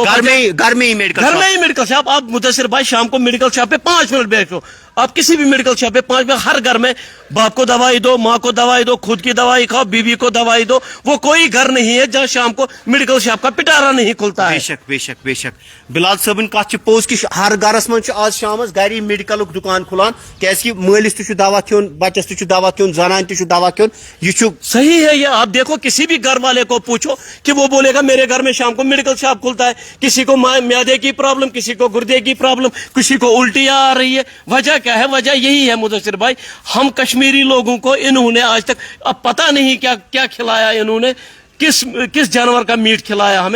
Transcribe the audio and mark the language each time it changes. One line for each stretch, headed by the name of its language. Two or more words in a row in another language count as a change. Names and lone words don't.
Hindi: घर में ही मेडिकल शॉप। आप मुदस्सिर भाई शाम को
English: medical shop
Hindi: पे 5 मिनट बैठो, आप किसी भी
English: medical shop
Hindi: पे 5 मिनट, हर घर में बाप को दवाई दो, माँ को दवाई दो, खुद की दवाई खाओ, बीवी को दवाई दो। वो कोई घर नहीं है जहाँ शाम को
English: medical shop
Hindi: का पिटारा नहीं खुलता है।
Kashmiri: बेशक बिलाल सबन कत पोज कि हर घरस मज आज शाम गरी मेडिकल दुकान खुलान क्या मालिस दवा खोन, बचस दवा खोन, जनान दवा खोन।
Hindi: यह सही है। ये आप देखो, किसी भी घर वाले को पूछो कि वो बोलेगा मेरे घर में शाम को
English: medical shop
Hindi: खुलता है। किसी को म्यादे की प्रॉब्लम, किसी को गुर्दे की प्रॉब्लम, किसी को उल्टियां आ रही है। वजह क्या है? वजह यही है मुदस्सिर भाई, हम कश्मीरी लोगों को इन्होंने आज तक अब पता नहीं क्या खिलाया इन्होंने, किस जानवर का मीट खिलाया हमें।